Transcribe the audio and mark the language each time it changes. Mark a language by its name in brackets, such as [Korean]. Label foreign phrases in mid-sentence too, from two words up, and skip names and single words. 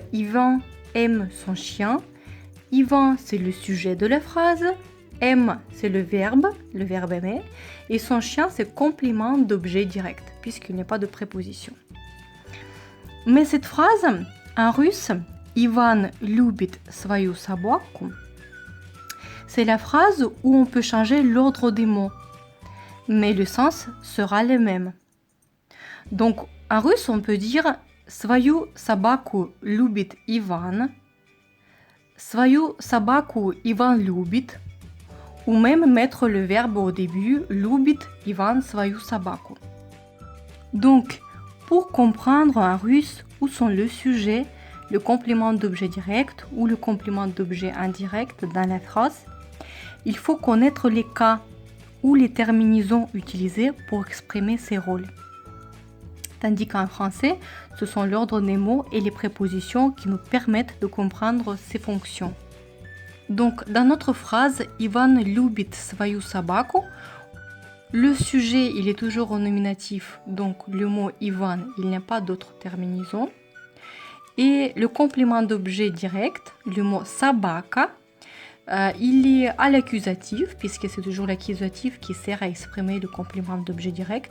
[French] Ivan aime son chien. Ivan, c'est le sujet de la phrase. Aime, c'est le verbe aimer. Et son chien, c'est complément d'objet direct, puisqu'il n'y a pas de préposition. Mais cette phrase, en russe, Ivan [Russian] любит свою собаку, [French] c'est la phrase où on peut changer l'ordre des mots, mais le sens sera le même. Donc, en russe, on peut dire [Russian] свою собаку любит Иван, свою собаку Иван любит, [French] ou même mettre le verbe au début, [Russian] любит Иван свою собаку. [French] Donc, pour comprendre en russe où sont le sujet, le complément d'objet direct ou le complément d'objet indirect dans la phrase, il faut connaître les cas ou les terminaisons utilisées pour exprimer ces rôles. Tandis qu'en français, ce sont l'ordre des mots et les prépositions qui nous permettent de comprendre ces fonctions. Donc, dans notre phrase « [Russian] Иван любит свою собаку », [French] le sujet, il est toujours au nominatif, donc le mot « Ivan », il n'y a pas d'autre terminaison. Et le complément d'objet direct, le mot « собака », il est à l'accusatif, puisque c'est toujours l'accusatif qui sert à exprimer le complément d'objet direct.